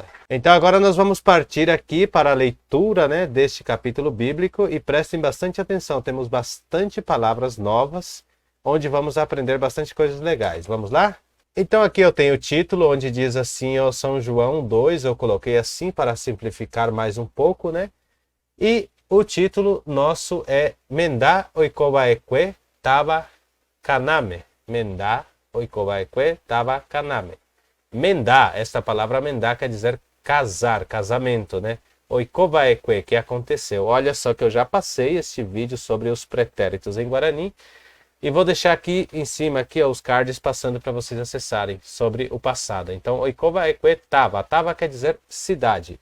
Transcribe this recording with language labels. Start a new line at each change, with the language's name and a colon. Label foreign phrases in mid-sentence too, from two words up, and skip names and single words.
Portuguese: Então agora nós vamos partir aqui para a leitura, né, deste capítulo bíblico e prestem bastante atenção, temos bastante palavras novas, onde vamos aprender bastante coisas legais. Vamos lá? Então aqui eu tenho o título onde diz assim, ó, São João 2, eu coloquei assim para simplificar mais um pouco, né? E o título nosso é
Guarani: Mendá oikobaekwe taba kaname. Mendá oikobaekwe taba kaname. Mendá,
Portuguese: esta palavra mendá quer dizer casar, casamento, né? Oikobaekwe, que aconteceu. Olha só que eu já passei este vídeo sobre os pretéritos em Guarani. E vou deixar aqui em cima aqui, ó, os cards passando para vocês acessarem sobre o passado. Então,
Guarani: oikobaekwe tava.
Portuguese: Tava quer dizer cidade.